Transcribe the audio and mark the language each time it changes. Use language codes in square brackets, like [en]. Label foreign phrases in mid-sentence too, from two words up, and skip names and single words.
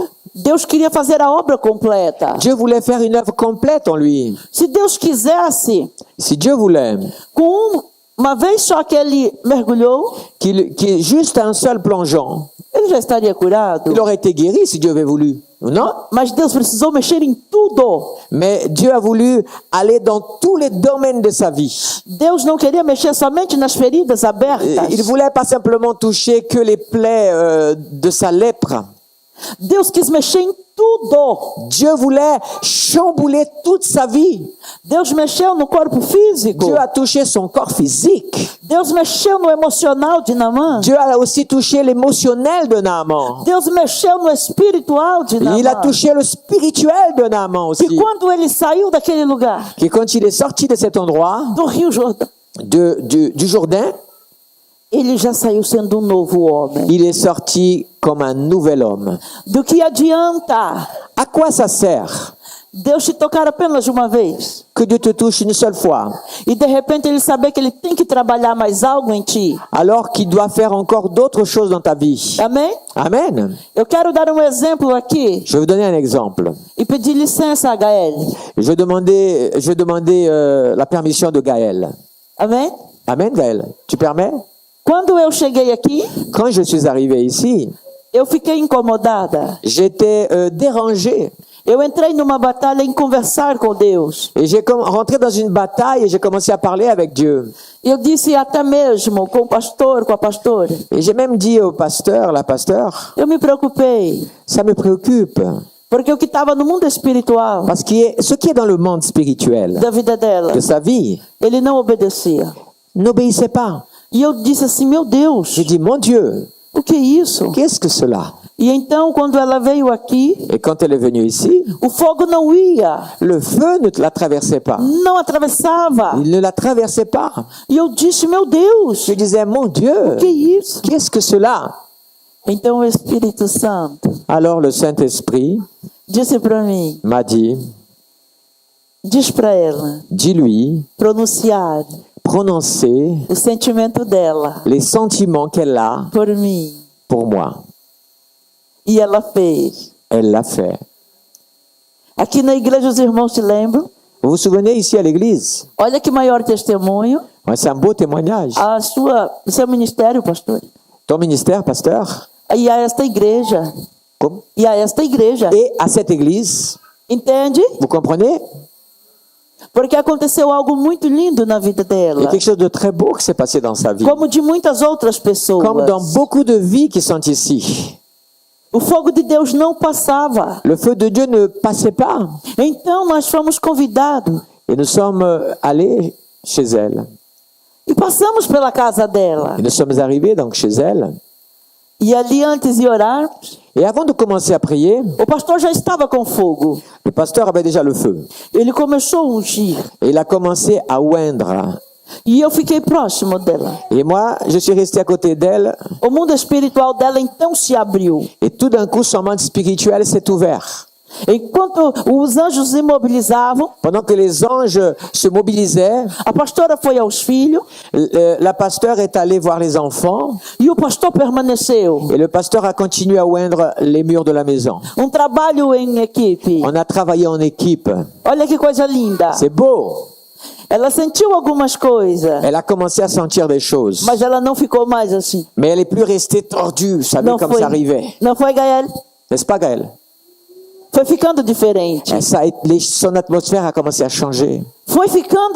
[pt] Deus queria fazer a obra completa. [fr] Dieu voulait faire une œuvre complète en lui. [pt] Se Deus quisesse, [fr] Si Dieu voulait [pt] com uma vez só que ele mergulhou, [fr] qu'il juste un seul plongeon, [pt] ele já estaria curado. [fr] il aurait été guéri si Dieu avait voulu. Non? [pt] Mas Deus precisou mexer em tudo. [fr] Mais Dieu a voulu aller dans tous les domaines de sa vie. [pt] Deus não queria mexer somente nas feridas abertas. [fr] Il voulait pas simplement toucher que les plaies de sa lèpre. [pt] Deus quis mexer em tudo. [fr] Dieu voulait chambouler toute sa vie. [pt] Deus mexeu no corpo físico. [fr] Dieu a touché son corps physique. [pt] Deus mexeu no emocional de Naamã. [fr] Dieu a aussi touché l'émotionnel de Naaman. [pt] Deus mexeu no espiritual de Naamã. [fr] Il a touché le spirituel de Naaman [pt] E [fr] aussi. [pt] quando ele saiu daquele lugar, [fr] Et quand il est sorti de cet endroit, [pt] do Rio Jordão, [fr] du Jourdain, [pt] ele já saiu sendo um novo homem. [fr] il est sorti comme un nouvel homme. [pt] Do que adianta [fr] À quoi ça sert [pt] Deus te tocar apenas uma vez [fr] que Dieu te touche une seule fois, [pt] e de repente ele saber que ele tem que trabalhar mais algo em ti? [fr] alors qu'il doit faire encore d'autres choses dans ta vie? [pt] Amém? [fr] Amen. [pt] Eu quero dar um exemplo aqui [fr] Je vais vous donner un exemple. [pt] e pedir licença a Gael. [fr] Je demandais la permission de Gaël. [pt] Amém? [fr] Amen, Gaël. Tu permets? [pt] Quando eu cheguei aqui, [fr] Quand je suis arrivé ici, [pt] eu fiquei incomodada. [fr] j'étais dérangé. [pt] Eu entrei numa batalha em conversar com Deus. [fr] Et j'ai rentré dans une bataille et j'ai commencé à parler avec Dieu. [pt] Eu disse até mesmo com o pastor, com a pastora. [fr] Et j'ai même dit au pasteur, la pasteur, [pt] Eu me preocupei, [fr] ça me préoccupe. [pt] porque o que estava no mundo espiritual [fr] Parce que ce qui est dans le monde spirituel [pt] da vida dela, [fr] de sa vie [pt] ele não obedecia. [fr] n'obéissait pas. [pt] E eu disse assim, meu Deus, [fr] J'ai dit, mon Dieu, [pt] o que é isso? [fr] qu'est-ce que cela? [pt] E então, quando ela veio aqui, [fr] Et quand elle est venue ici, [pt] o fogo não ia, [fr] le feu ne la traversait pas. [pt] não atravessava. [fr] Il ne la traversait pas. [pt] E eu disse, meu Deus, [fr] Je disais, mon [pt] o [fr] Dieu, [pt] que é isso? [fr] qu'est-ce que cela? [pt] Então o Espírito Santo [fr] Alors le Saint-Esprit [pt] disse para mim, [fr] m'a dit, [pt] diz para ela, [fr] dis-lui, [pt] pronunciar [fr] prononcer [pt] o sentimento dela [fr] les sentiments qu'elle a [pt] por mim. [fr] pour moi. [pt] E ela fez. [fr] Elle l'a fait. [pt] Aqui na igreja os irmãos se lembram? [fr] Vous vous souvenez ici à l'église? [pt] Olha que maior testemunho. [fr] Ouais, c'est un beau témoignage. [pt] O seu ministério, pastor. [fr] Ton ministère, pasteur, [pt] E a esta igreja. [fr] comme- [pt] E a esta igreja. [fr] et à cette église, [pt] Entende? [fr] vous comprenez? [pt] Porque aconteceu algo muito lindo na vida [fr] Il y a [pt] dela. [fr] quelque chose de très beau qui s'est passé dans sa vie. [pt] Como de muitas outras pessoas. [fr] Comme dans beaucoup de vies qui sont ici. [pt] O fogo de Deus não passava. [fr] Le feu de Dieu ne passait pas. [pt] Então nós fomos convidados. [fr] Et nous sommes allés chez elle. [pt] E passamos pela casa dela. [fr] Et nous sommes arrivés donc chez elle. [pt] E ali antes de orarmos, [fr] Et avant de commencer à prier, [pt] o pastor já estava com fogo. [fr] le pasteur avait déjà le feu. [pt] Ele começou a ungir. [fr] Et il a commencé à oindre. [pt] E eu fiquei próximo dela. [fr] Et moi, je suis resté à côté d'elle. [pt] O mundo espiritual dela então se abriu. [fr] Et tout d'un coup, son monde spirituel s'est ouvert. [pt] Enquanto os anjos imobilizavam, [fr] Pendant que les anges se mobilisaient, [pt] a pastora foi aos filhos [fr] la pasteur est allée voir les enfants. [pt] e o pastor permaneceu. [fr] Et le pasteur a continué à oindre les murs de la maison. [pt] Trabalho em equipe. [fr] On a travaillé en équipe. [pt] Olha que coisa linda. [fr] C'est beau. [pt] Ela sentiu algumas coisas, [fr] Elle a commencé à sentir des choses. [pt] mas ela não ficou mais assim. [fr] Mais elle est plus restée tordue. Vous savez comme ça arrivait. [pt] Não foi, Gael? [fr] N'est-ce pas, Gaël? [pt] Foi ficando diferente. [fr] Son atmosphère a commencé à changer. [pt] Foi ficando